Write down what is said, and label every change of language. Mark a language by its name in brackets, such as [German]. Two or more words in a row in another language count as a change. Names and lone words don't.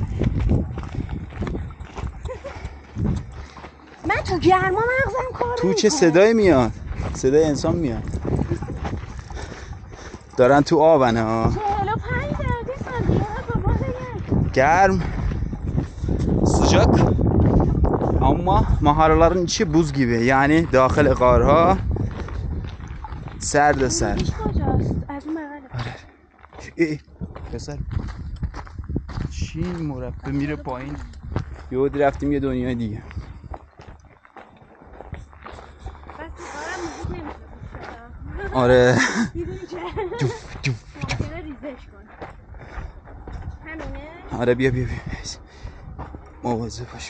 [Persian] من تو گرما مغزم کار تو چه صدایی میاد؟ صدای انسان میاد. دارن تو آبن ها. 45 درجه سانتیگراد بابا [Turkish] گرم sıcak ama mağaraların içi buz gibi yani dahil qarha [Persian] سرد سرد. از اون بغله. پسر چی مربع میره پایین. یهو رفتیم یه دنیای دیگه. آره آره بیا بیا بیا مواظب باش.